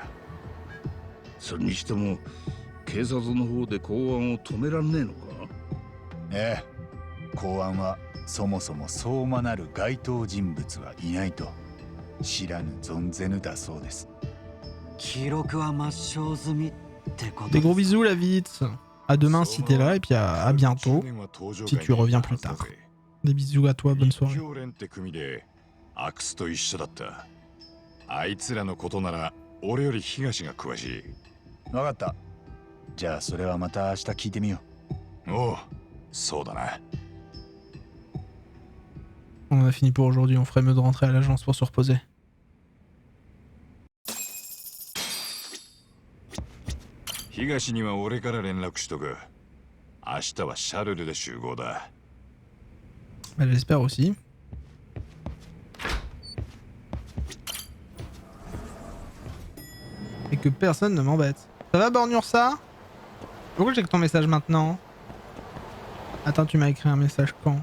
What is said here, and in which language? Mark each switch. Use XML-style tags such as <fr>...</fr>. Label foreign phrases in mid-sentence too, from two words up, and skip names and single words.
<ja>それにしても警察の方で公安を止めらんねえのか？ええ、公安はそもそも相馬なる該当人物はいないと知らぬ存ぜぬだそうです。記録は抹消済みってこと。</ja> <fr>Des gros bisous, la vite. À demain si t'es là et puis à bientôt si tu reviens plus tard. Des bisous à toi, bonne soirée.</fr> <ja>阿久津と一緒だった。あいつらのことなら俺より東が詳しい。分かった。じゃあそれはまた明日聞いてみよう。おう、そうだな。</ja> <fr>On a fini pour aujourd'hui, on ferait mieux de rentrer à l'agence pour se reposer.</fr> <ja>東には俺から連絡しとく。明日はシャルルで集合だ。</ja> <fr>Bah, j'espère aussi. Et que personne ne m'embête. Ça va, Bornursa? Pourquoi j'ai que ton message maintenant? Attends, tu m'as écrit un message quand?</fr>